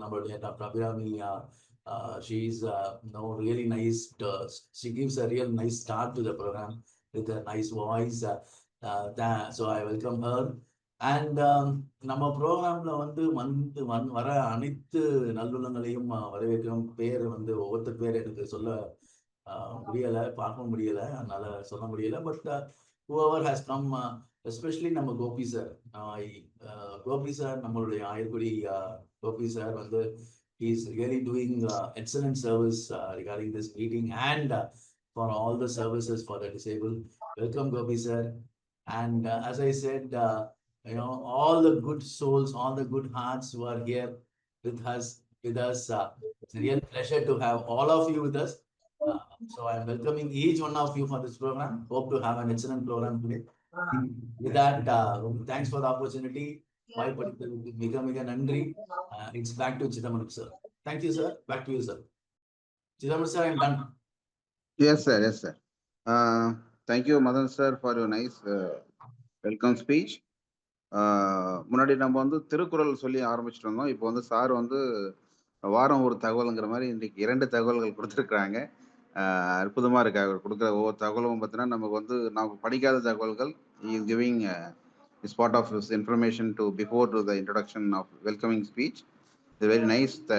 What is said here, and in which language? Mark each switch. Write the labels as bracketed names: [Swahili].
[Tamil] நம்மளுடைய [English] Doctor Abirami, she is really nice. She gives a real nice start to the program with a nice voice. So I welcome her. [Tamil] And நம்ம ப்ரோக்ராம்ல வந்து வர அனைத்து நல்லுள்ளங்களையும் வரவேற்கிறோம். பேர் வந்து ஒவ்வொருத்தர் பேர் எனக்கு சொல்ல முடியலை, பார்க்க முடியலை, அதனால சொல்ல முடியலை. [English] but whoever has come, especially [Tamil] நம்ம [English] Gopi sir. Gopi sir, [Tamil] நம்மளுடைய ஆயுர்குடி கோபி சார் வந்து [English] he is really doing excellent service regarding this meeting and for all the services for the disabled. Welcome Gopi sir. And as I said, all the good souls, all the good hearts who are here with us. It's a real pleasure to have all of you with us. So I'm welcoming each one of you for this program. Hope to have an excellent program today. With that, thanks for the opportunity. [Tamil] Miga nandri. [English] It's back to Chidambaram sir. Thank you sir. Back to you sir. Chidambaram sir, I'm done. Yes sir, yes sir. Thank you Madan sir for your nice welcome speech. [Tamil] முன்னாடி நம்ம வந்து திருக்குறள் சொல்லி ஆரம்பிச்சுட்டு இருந்தோம். இப்போ வந்து sir வந்து வாரம் ஒரு தகவலுங்கிற மாதிரி இன்றைக்கி 2 தகவல்கள் கொடுத்துருக்குறாங்க. அற்புதமாக இருக்கு. அவர் கொடுக்குற ஒவ்வொரு தகவலும் பார்த்தீங்கன்னா நமக்கு வந்து நம்ம படிக்காத தகவல்கள். [English] Is giving is part of this information to before to the introduction of welcoming speech. It's very nice.